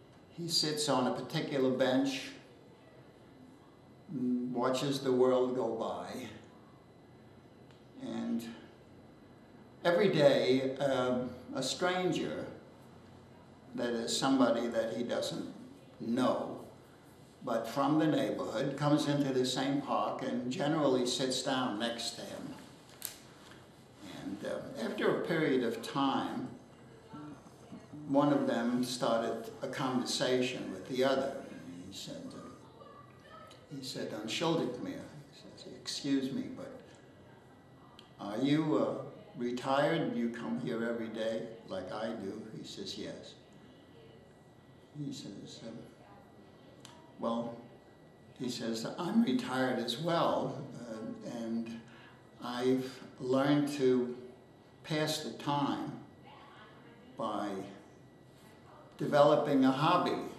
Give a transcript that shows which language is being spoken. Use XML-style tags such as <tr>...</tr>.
<en>He sits on a particular bench, watches the world go by, and every day a stranger, that is somebody that he doesn't know, but from the neighborhood, comes into the same park and generally sits down next to him. And after a period of time, one of them started a conversation with the other.</en> <de>And he said, "Entschuldigt mir."</de> <en>He says, "Excuse me, but are you retired? You come here every day like I do?" He says, "Yes." He says, "Well," he says, "I'm retired as well, and I've learned to pass the time by developing a hobby.</en>